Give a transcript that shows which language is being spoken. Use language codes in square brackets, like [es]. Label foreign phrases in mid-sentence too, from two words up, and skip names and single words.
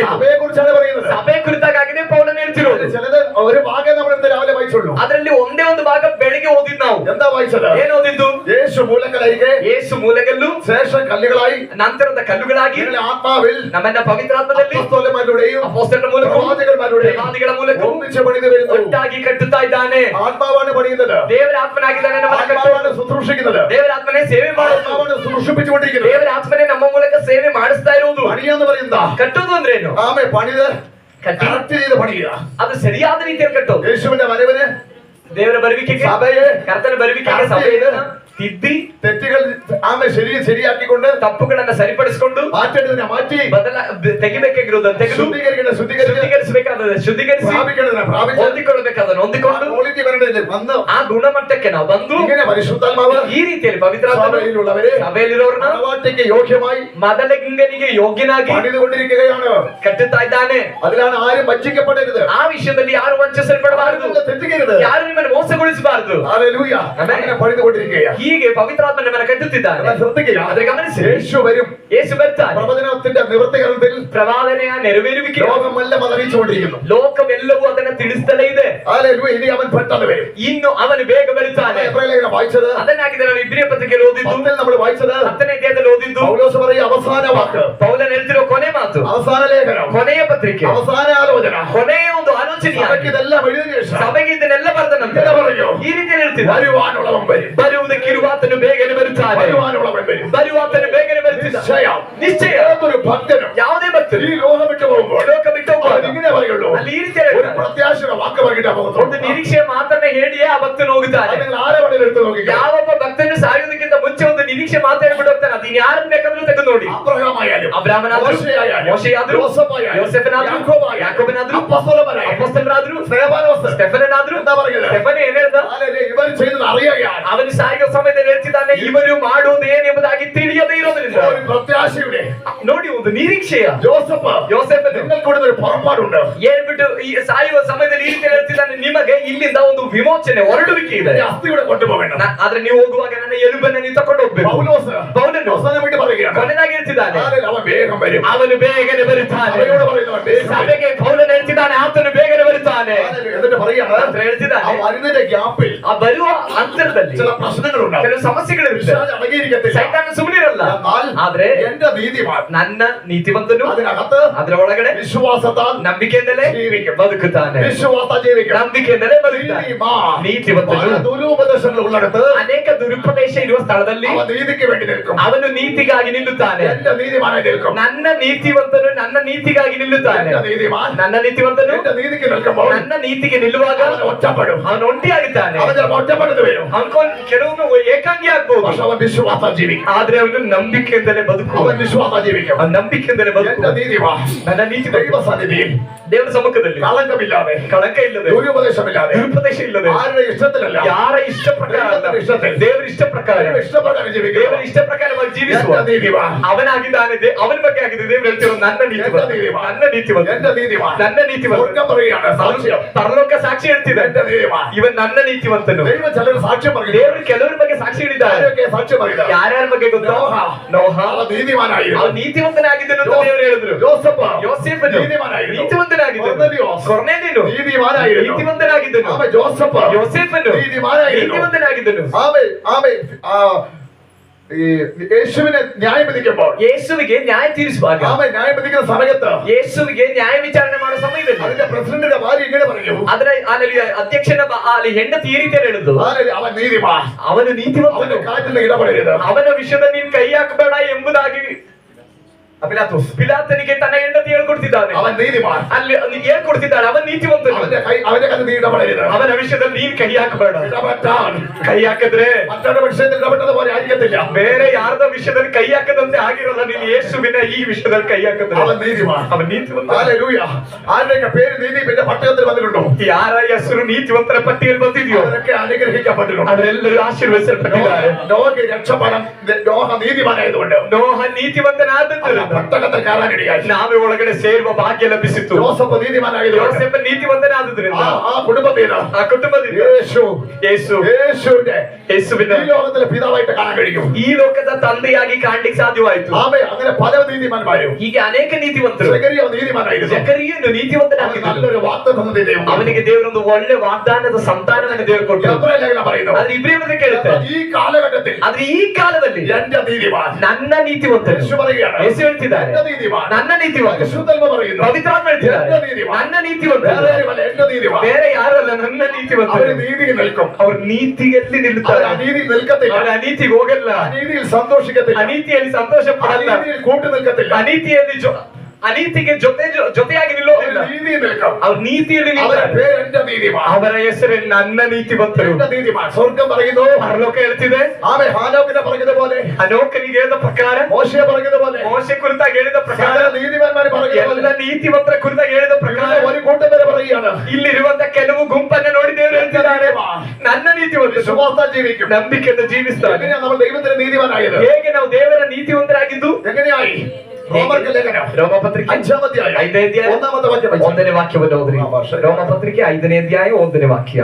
[ml] സഭയെ കുറിച്ചാണ് പറയുന്നത്. [kn] ಸಭೆ ಕುರಿತಾಗಿದೆ ಪೌಲನು ಹೇಳ್ತಿರೋದು. [ml] ചിലത് ഒരു ഭാഗം നമ്മൾ ഇന്ന് രാവിലെ വായിച്ചുള്ളൂ. [kn] ಅದರಲ್ಲಿ ಒಂದೇ ಒಂದು ಭಾಗ ಬೆಳಿಗ್ಗೆ ಓದಿದ್ ನಾವು. [ml] എന്താ വായിച്ചത്? [kn] ಏನು ಓದಿದ್ದು? [ml] യേശു മൂലക്കലായിരിക്കെ, [kn] ಯೇಸು ಮೂಲಗಲ್ಲು, [ml] ശേഷം കല്ലുകളായി, [kn] ನಂತರದ ಕಲ್ಲುಗಳಾಗಿ, [ml] ആത്മാവിൽ [kn] ನಮ್ಮನ್ನ ಪವಿತ್ರಾತ್ಮದಲ್ಲಿ [ml] അപ്പോസ്തലന്മാരുടെയും [kn] ಅಪೊಸ್ತಲರ ಮೂಲಕ, ಪ್ರವಾದಿಗಳ ಮೂಲಕ [ml] ഒന്നിച്ച് പണിത് വരുന്നു. [kn] ಒಟ್ಟಾಗಿ ಕಟ್ಟುತ್ತಾ ಇದ್ದಾನೆ. [ml] ആത്മാവാണ് പണിയുന്നത്. [kn] ದೇವರ ಆತ್ಮನಾಗಿದ್ದಾನೆ ನಮ್ಮನ್ನ [ml] ആത്മാവാണ് ശുശ്രൂഷിക്കുന്നത്. [kn] ದೇವರ ಆತ್ಮನೇ ಸೇವೆ ಮಾಡೋದು. [ml] ആത്മാവാണ് ശുശ്രൂഷിപ്പിച്ചുകൊണ്ടിരിക്കുന്നത്. [kn] ದೇವರ ಆತ್ಮನೇ ನಮ್ಮ ಮೂಲಕ ಸೇವೆ ಮಾಡಿಸ್ತಾ ಇರುವುದು. [ml] പണിയാന്ന് പറയുന്നതാ. [kn] ಕಟ್ಟೋದು ಅಂದ್ರೆ ಏನು? [ml] ആമേ പണിത് [kn] ಕಟ್ಟಿ [ml] കറക്റ്റ് ചെയ്ത് പണിയുക. [kn] ಅದು ಸರಿಯಾದ ರೀತಿಯಲ್ಲಿ ಕಟ್ಟೋದು. [ml] യേശുവിന്റെ വരവിന്, [kn] ದೇವರ ಬರುವಿಕೆಗೆ, [ml] സഭയെ, [kn] ಕರ್ತನ ಬರುವಿಕೆಗೆ ಸಭೆಯನ್ನು ತಿದ್ದಿ, [ml] തെറ്റുകൾ ആമേ ശരിയാക്കിക്കൊണ്ട്, [kn] ತಪ್ಪುಗಳನ್ನ ಸರಿಪಡಿಸಿಕೊಂಡು, [ml] മാറ്റേണ്ടതിനെ മാറ്റി, [kn] ತೆಗಿಬೇಕಾಗಿರೋದನ್ನು ತೆಗೆದು, ಶುದ್ಧೀಕರಿಸಬೇಕಾದ ಶುದ್ಧೀಕರಿಸಿ, ಹೊಂದಿಕೊಳ್ಳಬೇಕಾದನ್ನು ಹೊಂದಿಕೊಂಡು, [ml] ക്വാളിറ്റി വരേണ്ടതില്ല വന്ന് [kn] ಆ ಗುಣಮಟ್ಟಕ್ಕೆ ನಾವು ಬಂದು [ml] ഇങ്ങനെ പരിശുദ്ധാത്മാവ് [kn] ಈ ರೀತಿಯಲ್ಲಿ ಪವಿತ್ರಾತ್ಮ [ml] സഭയിലുള്ളവരെ, [kn] ಸಭೆಯಲ್ಲಿರೋರನ್ನ [ml] മണവാട്ടിക്ക് യോഗ്യമായി [kn] ಮದಲಿಂಗನಿಗೆ ಯೋಗ್ಯನಾಗಿ [ml] പണിതുകൊണ്ടിരിക്കുകയാണ്. [kn] ಕಟ್ಟುತ್ತಾ ಇದ್ದಾನೆ. [ml] അതിലാണ് ആരും വഞ്ചിക്കപ്പെടരുത്. [kn] ಆ ವಿಷಯದಲ್ಲಿ ಯಾರು ವಂಚಿಸಲ್ಪಡಬಾರದು, [ml] തെറ്റുകരുത്. [kn] ಯಾರು ನಿಮ್ಮನ್ನು ಮೋಸಗೊಳಿಸಬಾರದು. [ml] ഹല്ലേലൂയ. അങ്ങനെ പണിതുകൊണ്ടിരിക്കുകയാണ്. [kn] ಹೀಗೆ ಪವಿತ್ರಾತ್ಮ ನಮ್ಮನ್ನು ಕಟ್ಟುತ್ತಿದ್ದಾನೆ. [ml] ശ്രദ്ധിക്കുക. [kn] ಆದರೆ ಗಮನಿಸಿ, [ml] യേശു വരും. [kn] ಯೇಸು ಬರ್ತಾನೆ. [ml] പ്രവചനത്തിന്റെ നിവൃത്തികരണത്തിൽ [kn] ಪ್ರವಾದನೆಯ ನೆರವೇರುವಿಕೆ [ml] ലോകമെല്ലാം അറിയിച്ചുകൊണ്ടിരിക്കുന്നു. [kn] ಲೋಕವೆಲ್ಲವೂ ಅದನ್ನ ತಿಳಿಸ್ತಲೇ ಇದೆ. [ml] ഹല്ലേലൂയ. ഇനി അവൻ പെട്ടെന്ന് വരും. [kn] ಇನ್ನು ಅವನು ಬೇಗ ಬರುತ್ತಾನೆ. [ml] എബ്രായലേഖനം വായിച്ചത്, [kn] ಅದನ್ನಾಗಿದೆ ನಾವು ಇಬ್ರಿಯ ಪತ್ರಿಕೆಯಲ್ಲಿ ಓದಿದ್ದು, [ml] 10 നമ്മൾ വായിച്ചത്, [kn] 10ನೇ ಅಧ್ಯಾಯದಲ್ಲಿ ಓದಿದ್ದು. [ml] പൗലോസ് പറയുന്ന അവസാന വാക്ക്, [kn] ಪೌಲನು ಹೇಳ್ತಿರೋ ಕೊನೆ ಮಾತು, [ml] അവസാന ലേഖനം, [kn] ಕೊನೆಯ ಪತ್ರಿಕೆ, [ml] അവസാന ആലോചന, [kn] ಕೊನೆಯ ಒಂದು ಆಲೋಚನೆ. [ml] സഭയ്ക്ക് ഇതെല്ലാം എഴുതിയ ശേഷം [kn] ಸಭೆಗೆ ಇದನ್ನೆಲ್ಲ ಬರೆದ ನಂತರ ಈ ರೀತಿ ಹೇಳ್ತಿದ್ದ, [ml] വരുവാനുള്ളവൻ വരും. [kn] ಬರುವುದಕ್ಕಿರುವಾತನು ಬೇಗನೆ ಬರುತ್ತಾನೆ. [ml] വരുവാനുള്ളവൻ വരും. [kn] ಬರುವಾತನು ಬೇಗನೆ ಬರುತ್ತಿದ್ದ. [ml] നിശ്ಚಯ. ഏതൊരു ഭക്തനും [kn] ಯಾವುದೇ ಭಕ್ತರು [ml] ഈ ലോകം വിട്ടു പോകുമ്പോൾ [kn] ಲೋಕ ಬಿಟ್ಟು ಹೋಗುವಾಗ [ml] ഇങ്ങനെ പറയുള്ളൂ, [kn] ಅಲ್ಲಿ ಈ ರೀತಿ [ml] ഒരു [kn] ಹೇಳ್ತಾನೆ. [ml] പ്രത്യാശയുടെ വാക്ക് പറഞ്ഞിട്ട് [kn] ಒಂದು [ml] പോകുന്നു. [kn] ನಿರೀಕ್ಷೆ ಮಾತನ್ನ ಹೇಳಿಯೇ ಆ ಭಕ್ತನು ಹೋಗುತ್ತಾನೆ. [ml] നിങ്ങൾ ആരെ വേണേലും എടുത്ത് നോക്കിക്കോ. [kn] ಯಾವೊಬ್ಬ ಭಕ್ತನು ಸಾಯುವುದಕ್ಕಿಂತ ಮುಂಚೆ ಒಂದು ನಿರೀಕ್ಷೆ ಮಾತಾಡ್ಬಿಟ್ಟು ಹೋಗ್ತಾನೆ. ಅದು ಯಾರನ್ನ ಬೇಕಾದ್ರೂ ತೆಗೆದು ನೋಡಿ. [ml] അബ്രഹാമായാലും, [kn] ಅಬ್ರಾಮನಾದ್ರೂ, [ml] മോശೆയായാലും, [kn] ಮೋಶೆಯಾದ್ರೂ, [ml] യോസേഫായാലും, [kn] ಯೋಸೇಫನಾದ್ರೂ, [ml] യാക്കോബായാലും, [kn] ಯಾಕೋಬನಾದ್ರೂ, [ml] അപ്പോസ്തലന്മാരായാലും, [kn] ಅಪೊಸ್ತಲರಾದ್ರೂ, [ml] സ്തെഫാനോസ്, [kn] ಸ್ಟೆಫನನಾದ್ರೂ, [ml] എന്താ പറയുന്നത്? [kn] ಸ್ಟೆಫನ್ ಏನ್ ಹೇಳ್ದ? [ml] ഇവർ ചെയ്തത് അറിയുകയാണ്. [kn] ಅವನು ಸಾಯುವ ಸಮಯದಲ್ಲಿ ಹೇಳ್ತಿದ್ದಾನೆ, ಇವರು ಮಾಡುವುದು ಏನೆಂಬುದಾಗಿ ತಿಳಿಯದೇ ಇರೋದ್ರಿಂದ. [ml] ഒരു പ്രത്യാശയുടെ, [kn] ನೋಡಿ, ಒಂದು ನಿರೀಕ್ಷೆಯ [ml] ജോസഫ്, [kn] ಯೋಸೇಫನು [ml] നിങ്ങൾക്കൂടെ ഒരു പുറപ്പാടുണ്ട്. [kn] ಹೇಳ್ಬಿಟ್ಟು ಈ ಸಾಯುವ ಸಮಯದಲ್ಲಿ ಈ ರೀತಿ ಹೇಳ್ತಿದ್ದಾನೆ, ನಿಮಗೆ ಇಲ್ಲಿಂದ ಒಂದು ವಿಮೋಚನೆ, ಹೊರಡುವಿಕೆ ಇದೆ. [ml] ഈ അസ്ഥിയുടെ കൊണ്ടുപോകണം. [kn] ಆದ್ರೆ ನೀವು ಹೋಗುವಾಗ ನನ್ನ ಎಲುಬನ್ನು ನೀವು ತಕೊಂಡು ಹೋಗ್ಬೇಕು. [ml] പൗലോസ് [kn] ಪೌಲನು [ml] അവസാനം വേണ്ടി പറയുകയാണ്, [kn] ಕೊನೆದಾಗಿ ಹೇಳ್ತಿದ್ದಾನೆ, [ml] അവൻ വേഗം വരും. [kn] ಅವನು ಬೇಗನೆ ಬರುತ್ತಾನೆ. [ml] അവരോട് പറയുന്നവൻ വേഗം വരും. [kn] ಸಭೆಗೆ ಪೌಲನು ಹೇಳ್ತಿದ್ದಾನೆ, ಆತನು ಬೇಗನೆ ಬರುತ್ತಾನೆ [ml] എന്നിട്ട് പറയാണ്, [kn] ಅಂತ ಹೇಳ್ತಿದ್ದಾನೆ. [ml] ആ വരുന്നതിന്റെ ഗ്യാപ്പിൽ [kn] ಆ ಬರುವ ಅಂತರದಲ್ಲಿ [ml] ചില പ്രശ്നങ്ങളുണ്ടാവും. [kn] ಕೆಲವು ಸಮಸ್ಯೆಗಳಿರುತ್ತೆ. [ml] പിശാച് അടങ്ങിയിരിക്കത്തില്ല. [kn] ಸೈತಾನ ಸುಮ್ಮನಿರಲ್ಲ. [ml] എന്നാൽ [kn] ಆದ್ರೆ [ml] എന്റെ നീതിമാൻ [kn] ನನ್ನ ನೀತಿವಂತನು [ml] അതിനകത്ത് [kn] ಅದರ ಒಳಗಡೆ [ml] വിശ്വാസത്താൽ [kn] ನಂಬಿಕೆಯಿಂದಲೇ [ml] ജീവിക്കും. [kn] ಬದುಕುತ್ತಾನೆ. [ml] വിശ്വാസത്താൽ ജീവിക്കും. [kn] ನಂಬಿಕೆಯಿಂದಲೇ ಬದುಕುತ್ತಾನೆ. [ml] നീതിമാൻ [kn] ನೀತಿವಂತನು [ml] ദുരുപദേശങ്ങൾ ഉള്ളിടത്ത് [kn] ಅನೇಕ ದುರುಪದೇಶ ಇರುವ ಸ್ಥಳದಲ್ಲಿ [ml] അവൻ നീതിക്ക് വേണ്ടി നിൽക്കും. [kn] ಅವನು ನೀತಿಗಾಗಿ ನಿಲ್ಲುತ್ತಾನೆ. [ml] എന്റെ നീതിമാനായി നിൽക്കും. [kn] ನನ್ನ ನೀತಿವಂತನು ನನ್ನ ನೀತಿಗಾಗಿ ನಿಲ್ಲುತ್ತಾನೆ. [ml] എന്റെ നീതിമാൻ [kn] ನನ್ನ ನೀತಿವಂತನು [ml] എന്റെ നീതിക്ക് നിൽക്കുമ്പോൾ [kn] ನನ್ನ ನೀತಿಗೆ ನಿಲ್ಲುವಾಗ [ml] അവൻ ഒറ്റപ്പെടും. [kn] ಅವನು ಒಂಟಿಯಾಗುತ್ತಾನೆ. [ml] അവൻ ചിലപ്പോൾ ഒറ്റപ്പെട്ടത് വരും. [kn] ಕೆಲವೊಮ್ಮೆ ಏಕಾಂಗಿ ಆಗ್ಬಹುದು. [ml] പക്ഷെ അവൻ വിശ്വാസ ജീവിക്കും. [kn] ಆದ್ರೆ ಅವನು ನಂಬಿಕೆಯಿಂದಲೇ ಬದುಕುವ. [ml] അവൻ വിശ്വാസ ജീവിക്കും. [kn] ಆ ನಂಬಿಕೆಯಿಂದಲೇ ಬದುಕುವ. [ml] എന്റെ നീതിമാ [kn] ನನ್ನ ನೀತಿ [ml] ദൈവ സന്നിധിയിൽ [kn] ದೇವರ ಸಮ್ಮುಖದಲ್ಲಿ [ml] കളങ്കമില്ലാതെ [kn] ಕಳಂಕ ಇಲ್ಲದೆ [ml] ദുരുപദേശമില്ലാതെ [kn] ದುರುಪದೇಶ ಇಲ್ಲದೆ [ml] ആരുടെ ഇഷ്ടത്തിലല്ല [kn] ಯಾರ ಇಷ್ಟ ಪ್ರಕಾರ ದೇವರ ಇಷ್ಟ ಪ್ರಕಾರ [ml] ഇഷ്ടപ്രകാരം ജീവിക്കും. [kn] ದೇವರ ಇಷ್ಟ ಪ್ರಕಾರವಾಗಿ ಜೀವಿಸುವ [ml] എന്റെ നീതിമാൻ [kn] ಅವನಾಗಿದ್ದಾನೆ. ಅವನ ಬಗ್ಗೆ ಆಗಿದೆ ದೇವರು ಹೇಳ್ತಿರೋ ನನ್ನ ನೀತಿ [ml] എന്റെ നീതിമാൻ [kn] ನನ್ನ ನೀತಿವಂತ [ml] എന്റെ നീതിമാൻ [kn] ನನ್ನ ನೀತಿವಂತ [ml] സ്വർഗ്ഗം പറയുകയാണ് സാക്ഷ്യം. [kn] ಪರಲೋಕ ಸಾಕ್ಷಿ ಹೇಳ್ತಿದೆ [ml] എന്റെ നീതിമാൻ [kn] ಇವನ್ ನನ್ನ ನೀತಿವಂತನು. [ml] ദൈവം ചിലർ സാക്ഷ്യം പറയുന്നു. [kn] ದೇವರು ಕೆಲವರ ಬಗ್ಗೆ ಸಾಕ್ಷಿ ಹೇಳಿದ್ದಾರೆ. [ml] ആരൊക്കെ സാക്ഷ്യം പറയുന്നത്? [kn] ಯಾರ್ಯಾರ ಬಗ್ಗೆ ಗೊತ್ತಾ? ನೋಹ [ml] അവൻ നീതിമാനായിരുന്നു. [kn] ಅವನು ನೀತಿವಂತನಾಗಿದ್ದನು ಅಂತ ದೇವರು ಹೇಳಿದ್ರು. ಯೋಸೇಫನು [ml] നീതിമാനായിരുന്നു. [kn] ನೀತಿವಂತನಾಗಿದ್ದನು. ಕೊರ್ನೇಲಿಯನು [ml] നീതിമാനായിരുന്നു. [kn] ನೀತಿವಂತನಾಗಿದ್ದನು. [ml] ആമേൻ. ജോസഫ് [kn] ಯೋಸೇಫನು [ml] നീതിമാനായിരുന്നു. [kn] ನೀತಿವಂತನಾಗಿದ್ದನು. [ml] ആമേൻ. ആമേൻ. ഈ യേശുവിനെ ന്യായം വിധിക്കുമ്പോൾ [kn] ಯೇಸುವಿಗೆ ನ್ಯಾಯ ತೀರಿಸುವಾಗ [ml] ആമേൻ ന്യായം വിധിക്കുന്ന സമയത്ത് [kn] ಯೇಸುವಿಗೆ ನ್ಯಾಯ ವಿಚಾರಣೆ ಮಾಡೋ ಸಮಯದಲ್ಲಿ [ml] അതിന്റെ പ്രസിഡന്റിന്റെ ഭാര്യ ഇങ്ങനെ പറഞ്ഞു, [kn] ಅದರ ಅಲ್ಲಿ ಅಧ್ಯಕ್ಷನ ಅಲ್ಲಿ ಹೆಂಡತಿ ಈ ರೀತಿಯಲ್ಲಿ ಹೇಳಿದ್ದು, [ml] അവൻ നീതിമാൻ, [kn] ಅವನು ನೀತಿವಂತನು, [ml] അവന്റെ കാര്യത്തിൽ ಇಡಬಾರದು, [kn] ಅವನ ವಿಷಯದಲ್ಲಿ ನೀನು ಕೈ ಹಾಕಬೇಡ ಎಂಬುದಾಗಿ ಪಿಲಾತನಿಗೆ ತನ್ನ ಹೆಂಡತಿ ಹೇಳ್ಕೊಡ್ತಿದ್ದಾನೆ. [ml] അവൻ നീതിമാൻ, [kn] ಅಲ್ಲಿ ಹೇಳ್ಕೊಡ್ತಿದ್ದಾಳೆ ಅವನ ನೀತಿವಂತನು. [ml] അവന്റെ കാര്യത്തിൽ നീ ഇടപെടരുത്, [kn] ಅವನ ವಿಷಯದಲ್ಲಿ ನೀನ್ ಕೈ ಹಾಕಬೇಡ. [ml] ഇടപെട്ടാൽ [kn] ಕೈ ಹಾಕಿದ್ರೆ [ml] മറ്റൊരു വിഷയത്തിൽ ഇടപെട്ടത് പോലെ ആയിരിക്കത്തില്ല. [kn] ಬೇರೆ ಯಾರದ ವಿಷಯದಲ್ಲಿ ಕೈ ಹಾಕದಂತೆ ಆಗಿರಲ್ಲ. ನೀನು ಯೇಸುವಿನ ಈ ವಿಷಯದಲ್ಲಿ ಕೈ ಹಾಕಿದ್ರೆ [ml] അവൻ നീതിമാൻ, [kn] ಅವನ ನೀತಿವಂತ. [ml] ഹല്ലേലൂയ. ആരുടെയൊക്കെ പേര് നീതി പിന്നെ പട്ടയത്തിൽ വന്നിട്ടുണ്ടോ? [kn] ಯಾರ ಹೆಸರು ನೀತಿವಂತರ ಪಟ್ಟಿಯಲ್ಲಿ ಬಂದಿದೆಯೋ [ml] അവരൊക്കെ അനുഗ്രഹിക്കപ്പെട്ടിട്ടുണ്ട്. [kn] ಅವರೆಲ್ಲರೂ ಆಶೀರ್ವದಿಸಲ್ಪಟ್ಟಿದ್ದಾರೆ. [ml] നോഹയ്ക്ക് രക്ഷപ്പെടാൻ നോഹ നീതിമാനായതുകൊണ്ട് [kn] ನೋಹ ನೀತಿವಂತನಾದದ್ದು [ml] ಪಟ್ಟಣത്തിൽ കയറാനിടയായി. [kn] ನಾವೇ ಒಳಗಡೆ ಸೇರುವ ಭಾಗ್ಯ ಲಭಿಸಿತು. [ml] ജോസഫ് നീതിമാനായതുകൊണ്ട് [kn] ಯೋಸೇಫ ನೀತಿವಂತನಾದದ್ರಿಂದ [ml] ആ കുടുംബത്തിൽ [kn] ಆ ಕುಟುಂಬದಿಂದ ಯೇಸುವಿನ [ml] ഈ ലോകത്തിലെ പിതാവായിട്ട് കാണാൻ കഴിയും. [kn] ಈ ಲೋಕದ ತಂದೆಯಾಗಿ ಕಾಣ್ಲಿಕ್ಕೆ ಸಾಧ್ಯವಾಯಿತು. [ml] ആമേൻ. അങ്ങനെ പല നീതിമാന്മാരും. [kn] ಹೀಗೆ ಅನೇಕ ನೀತಿವಂತರು. [ml] സെഖരിയാവ് നീതിമാനായിരുന്നു. [kn] ಜಕರೀಯನು ನೀತಿವಂತನಾಗಿದ್ದನು. [ml] നല്ലൊരു വാഗ്ദത്തം ദൈവം [kn] ಅವನಿಗೆ ದೇವರೊಂದು ಒಳ್ಳೆ ವಾಗ್ದಾನದ ಸಂತಾನವನ್ನು ದೇವರು ಕೊಟ್ಟರು. [ml] എബ്രായ ലേഖനം പറയുന്നു, [kn] ಆದ್ರೆ ಇಬ್ರಿಯರಿಗೆ ಕೇಳುತ್ತೆ, [ml] ഈ കാലഘട്ടത്തിൽ [kn] ಆದ್ರೆ ಈ ಕಾಲದಲ್ಲಿ [ml] എന്റെ നീതിമാൻ, [kn] ನನ್ನ ನೀತಿವಂತನು, [ml] യേശു പറയുകയാണ്, [kn] ಯೇಸು ಹೇಳ್ತಿದ್ದಾರೆ, [ml] എന്റെ നീതിമാൻ, [kn] ನನ್ನ ನೀತಿವಂತ, [ml] പരിശുദ്ധാത്മ പറയുന്നു, [kn] ಪವಿತ್ರಾತ್ಮ ಹೇಳ್ತಿದ್ದಾರೆ, [ml] എന്റെ നീതിമാൻ, [kn] ನನ್ನ ನೀತಿವಂತ, [ml] വേറെ ആരുമല്ല, എന്റെ നീതിമാൻ, [kn] ಬೇರೆ ಯಾರು ಅಲ್ಲ, ನನ್ನ ನೀತಿವಂತ. [ml] അവർ നീതിയിൽ നിൽക്കും, [kn] ಅವ್ರ ನೀತಿಯಲ್ಲಿ ನಿಲ್ಲುತ್ತಾರೆ, [ml] അവർ അനീതി നിൽക്കത്തില്ല, [kn] ಅವರ ಅನೀತಿಗೆ ಹೋಗಲ್ಲ, [ml] അനീതിയിൽ സന്തോഷിക്കത്തില്ല, [kn] ಅನೀತಿಯಲ್ಲಿ ಸಂತೋಷ ಪಡಲ್ಲ, [ml] അനീതിയിൽ കൂട്ടു നിൽക്കത്തില്ല, [kn] ಅನೀತಿಯಲ್ಲಿ ಅನೀತಿಗೆ ಜೊತೆಯಾಗಿ ನಿಲ್ಲೋದಿಲ್ಲ, [ml] നീതിയിൽ നിൽക്കും, [kn] ಅವ್ರ ನೀತಿಯಲ್ಲಿ [ml] അവരുടെ [kn] ನಿಲ್ತಾರೆ. [ml] പേര് എന്റെ നീതിമാൻ, [kn] ಅವರ ಹೆಸರು ನನ್ನ ನೀತಿವಂತರು. [ml] എന്റെ നീതിമാൻ. സ്വർഗം പറയുന്നു, [kn] ಪರಲೋಕ ಹೇಳ್ತಿದೆ, [ml] ആമേൻ. ഹാനോക്കിനെ പറഞ്ഞതുപോലെ, [kn] ಅನೋಕನಿಗೆ ಹೇಳಿದ ಪ್ರಕಾರ, [ml] മോശയെ പറഞ്ഞതുപോലെ, [kn] ಮೋಶೆ ಕುರಿತಾಗಿ ಹೇಳಿದ ಪ್ರಕಾರ, [ml] സകല നീതിമാന്മാർ പറഞ്ഞതുപോലെ, [kn] ಎಲ್ಲ ನೀತಿವಂತರ ಕುರಿತಾಗಿ ಹೇಳಿದ ಪ್ರಕಾರ, [ml] ഒരു കൂട്ടം പേരെ പറയുകയാണ്, [kn] ಇಲ್ಲಿರುವಂತ ಕೆಲವು ಗುಂಪನ್ನ ನೋಡಿ ದೇವರು ಹೇಳ್ತಿದ್ದಾರೆ, ನನ್ನ ನೀತಿವಂತ [ml] വിശ്വാസം ജീവിക്കും. [kn] ನಂಬಿಕೆಯಿಂದ ಜೀವಿಸ್ತಾರೆ. [ml] എങ്ങനെയാ നമ്മൾ ദൈവത്തിന്റെ നീതിമാനായത്? [kn] ಹೇಗೆ ನಾವು ದೇವರ ನೀತಿವಂತರಾಗಿದ್ದು? [ml] എങ്ങനെയായി? റോമർക്ക് ലേഖനം [kn] ರೋಮಪತ್ರಿಕೆ [ml] 5ാം അധ്യായം [kn] 5ನೇ ಅಧ್ಯಾಯ [ml] 1ാമത്തെ വാക്യം വായിച്ചു. [kn] 1ನೇ ವಾಕ್ಯವನ್ನು ಓದ್ರಿ. ರೋಮಪತ್ರಿಕೆ 5ನೇ ಅಧ್ಯಾಯ 1ನೇ ವಾಕ್ಯ.